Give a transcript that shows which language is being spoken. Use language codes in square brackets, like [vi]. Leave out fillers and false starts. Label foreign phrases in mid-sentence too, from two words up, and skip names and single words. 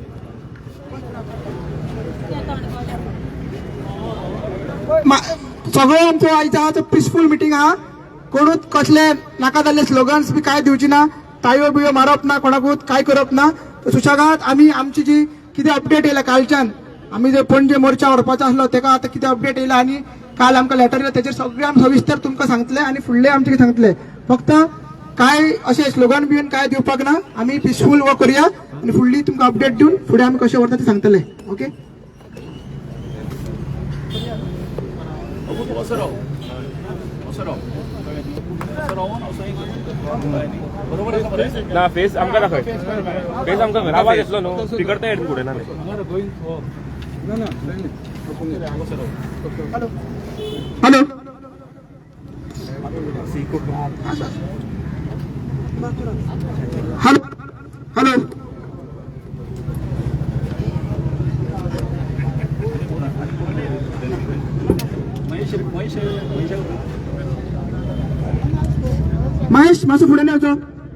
[kok] सगळे आमचं आयचं [en] peaceful meeting [kok] हा कोणूच कसले नाका जाल्ले स्लोगन्स बी काय दिवची ना तायो बियो मारप ना कोणाकूच काय करप ना सुशेगाद आम्ही आमची जी किती अपडेट येयला कालच्यान आम्ही जे पणजे मोर्चा व्हरपाचो आसलो तेका आता किती अपडेट येयला आणि काल आमकां लेटर येयला तेचेर सगळे आमी सविस्तर तुमकां सांगतले आणि फुडले आमचे कितें सांगतले फक्त काय असे स्लोगन बिन काय दिवपाक ना आम्ही [en] peaceful work [kok] करूया आणि फुडली तुमकां अपडेट दिवन फुडें आमी कशें व्हरता ते सांगतले ओके ना फेस आमकां दाखय फेस आमकां घरा आवाज येतलो न्हू स्पीकर ते हेड फुडें ना [en] hello hello hello [mr] महेश माझं पुढे नाही होतं